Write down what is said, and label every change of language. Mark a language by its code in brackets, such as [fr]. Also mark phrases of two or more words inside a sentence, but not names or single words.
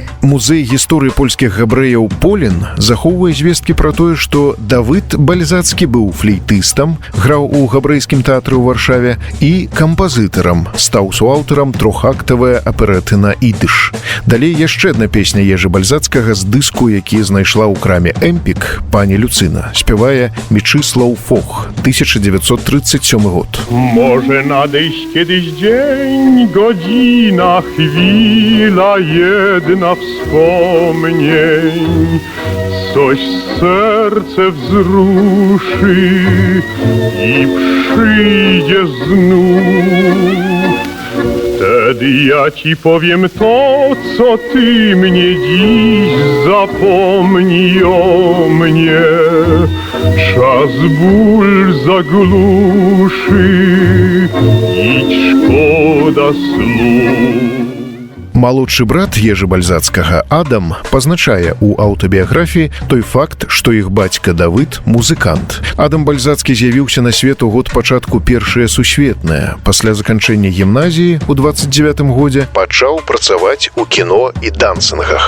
[be] Музей гісторыі польскіх габрэяў Полін захоўвае звесткі пра тое, што Давыд Бальзацкі быў флейтыстам, граў у габрэйскім тэатры ў Варшаве і кампазітарам, стаў суаўтарам трохактавыя аперэты на ідыш. Далей яшчэ адна песня Ежы Бальзацкага з дыску, які знайшла ў краме «Эмпік», пані Люцына. Спявае Мічыслаў Фох, 1937 год. [pl] Może nadejść kiedyś dzień, godzina, chwila jedna wspomnień, coś serce wzruszy i przyjdziesz znów. Wtedy ja ci powiem to, co ty mnie dziś zapomnij o mnie. Czas ból zagluszy, idź szkoda słów. [be] Малодшы брат Ежы Бальзацкага, Адам, пазначае ў аўтабіяграфіі той факт, што іх бацька Давыд – музыкант. Адам Бальзацкі з'явіўся на свет у год пачатку Першае сусветнае. Пасля заканчэння гімназіі ў 29 годзе пачаў працаваць у кіно і дансінгах.